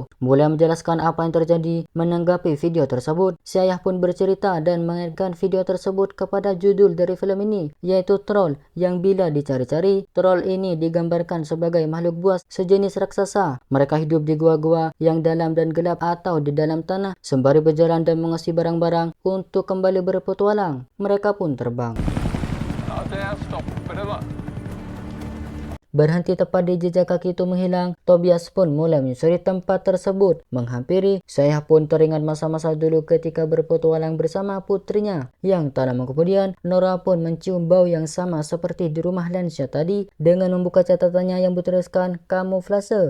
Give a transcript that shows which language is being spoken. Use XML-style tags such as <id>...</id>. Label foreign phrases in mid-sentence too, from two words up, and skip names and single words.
<id>Mulai menjelaskan apa yang terjadi. Menanggapi video tersebut, si ayah pun bercerita dan mengaitkan video tersebut kepada judul dari film ini, yaitu Troll, yang bila dicari-cari, troll ini digambarkan sebagai makhluk buas sejenis raksasa. Mereka hidup di gua-gua yang dalam dan gelap atau di dalam tanah. Sembari berjalan dan mengisi barang-barang untuk kembali berpetualang, mereka pun terbang.</id> <no>Ja, det er stopp for det da.</no> <id>Berhenti tepat di jejak kaki itu menghilang, Tobias pun mulai menyusuri tempat tersebut. Menghampiri, saya pun teringat masa-masa dulu ketika berpetualang bersama putrinya. Yang tak lama kemudian, Nora pun mencium bau yang sama seperti di rumah lansia tadi dengan membuka catatannya yang bertuliskan kamuflase.</id>